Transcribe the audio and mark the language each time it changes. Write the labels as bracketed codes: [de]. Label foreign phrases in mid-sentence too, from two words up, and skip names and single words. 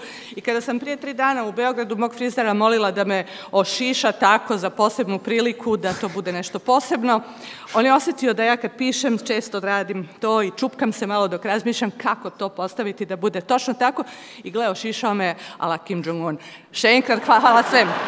[hr] I kada sam prije 3 dana u Beogradu mog frizera molila da me ošiša tako za posebnu priliku, da to bude nešto posebno, on je osjetio da ja kad pišem često radim to i čupkam se malo dok razmišljam kako to postaviti da bude točno tako i gle, ošišao me ala Kim Jong-un. [sl] Še enkrat hvala svem.